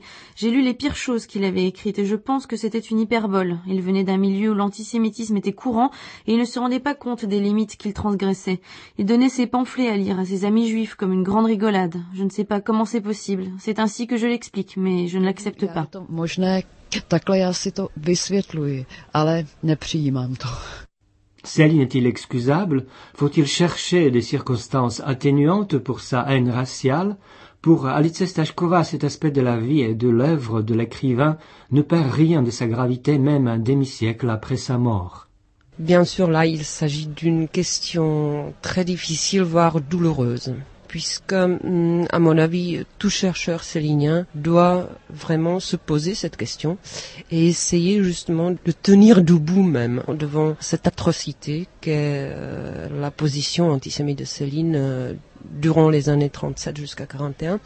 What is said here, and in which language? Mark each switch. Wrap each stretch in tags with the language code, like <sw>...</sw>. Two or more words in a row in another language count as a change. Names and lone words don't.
<fr>J'ai lu les pires choses qu'il avait écrites et je pense que c'était une hyperbole. Il venait d'un milieu où l'antisémitisme était courant et il ne se rendait pas compte des limites qu'il transgressait. Il donnait ses pamphlets à lire à ses amis juifs comme une grande rigolade. Je ne sais pas comment c'est possible. C'est ainsi que je l'explique, mais je ne l'accepte pas.</fr> <cs>Takhle já si to vysvětluji, ale nepřijímám to.</cs> <fr>Céline est-il excusable? Faut-il chercher des circonstances atténuantes pour sa haine raciale? Pour Alice Stachkova, cet aspect de la vie et de l'œuvre de l'écrivain ne perd rien de sa gravité, même un demi-siècle après sa mort. Bien sûr, là, il s'agit d'une question très difficile, voire douloureuse, puisque, à mon avis, tout chercheur célinien doit vraiment se poser cette question et essayer justement de tenir debout même devant cette atrocité qu'est la position antisémite de Céline durant les années 37 jusqu'à 41.</fr>